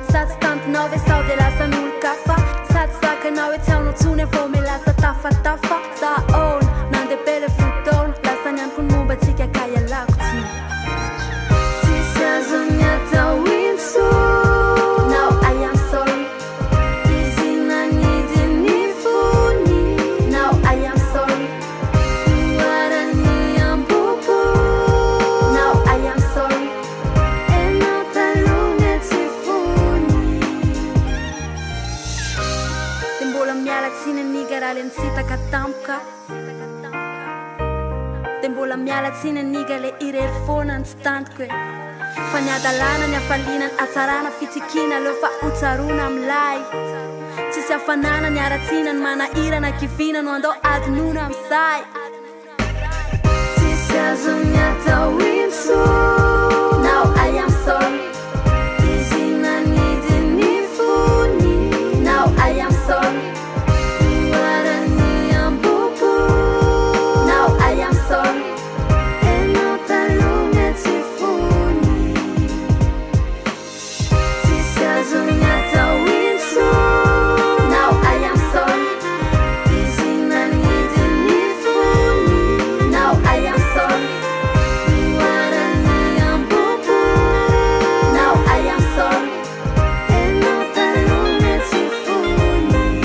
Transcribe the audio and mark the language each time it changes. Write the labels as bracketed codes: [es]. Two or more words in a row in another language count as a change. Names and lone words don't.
[mg] Sa tsy tantinao ve sao dia lasa n'olo kafa. Sa tsy zakanao hoe tsy haonao tsony vao miala tafatafa. Sa ahoana? Nandeha be le fotoana. Lasa nianiko ny momba antsika ka ialako tsiny. Tsisy azo ny atao intsony. [en] Now I am sorry. [mg] Izy nanidy ny fony. [en] Now I am sorry. [mg] Loharany am-poko. [en] Now I am sorry. [mg] Enao taloha ny tsy fony. Dia mbola miala tsiny aniga raha le nisitaka tampoka. Dia mbola miala tsiny aniga le irery foana ny tsy tantiko e. Fa ny adalana ny hafaliana ny hatsarana fitsikiana aleo fa hotsaroana amin'ilay. Tsisy hafanana ny aratsiana ny manahirana kiviana no andao adinoana amin'izay. Tsisy azo ny atao intsony. [en] Now I am sorry. [mg] Izy nanidy ny fony. [en] Now I am sorry. [mg] Loharany am-poko. [en] Now I am sorry. [mg] Enao taloha ny tsy fony. Tsisy azo ny atao intsony. [en] Now I am sorry. [mg] Izy nanidy ny fony. [en] Now I am sorry. [mg] Loharany am-poko. [en] Now I am sorry. [mg] Enao taloha ny tsy fony.